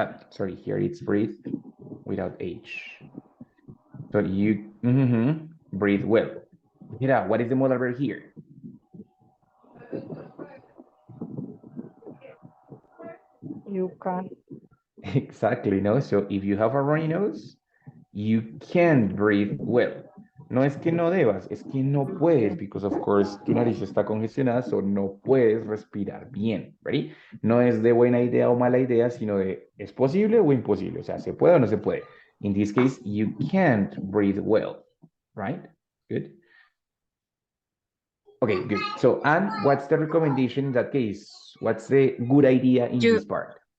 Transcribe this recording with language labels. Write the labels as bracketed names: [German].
[English] Sorry, here it's breathe without H. So you breathe well. Mira, what is the modal verb here? You can. Exactly, no? So if you have a runny nose, you can't breathe well. [Spanish] No es que no debas, es que no puedes, because of course tu nariz está congestionada, so no puedes respirar bien, ¿ready? No es de buena idea o mala idea, sino de ¿es posible o imposible? O sea, ¿se puede o no se puede? [English] In this case, you can't breathe well, right? Good. Okay, good. So, and what's the recommendation in that case? What's the good idea in this part?